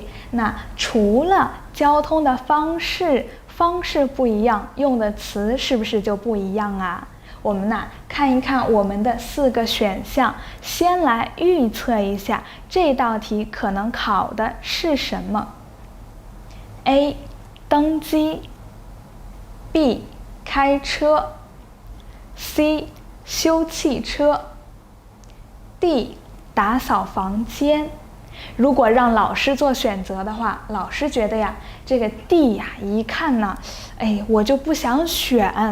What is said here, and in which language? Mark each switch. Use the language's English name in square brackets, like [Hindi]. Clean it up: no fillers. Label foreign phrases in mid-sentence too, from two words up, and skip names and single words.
[Chinese] 那除了交通的方式不一樣，用的詞是不是就不一樣啊？我們看一看我們的4個選項，先來預測一下這道題可能考的是什麼。A. 登機 B. 開車 C. 修汽車 D. 打掃房間。如果讓老師做選擇的話，老師覺得這個 D 一看我就不想選。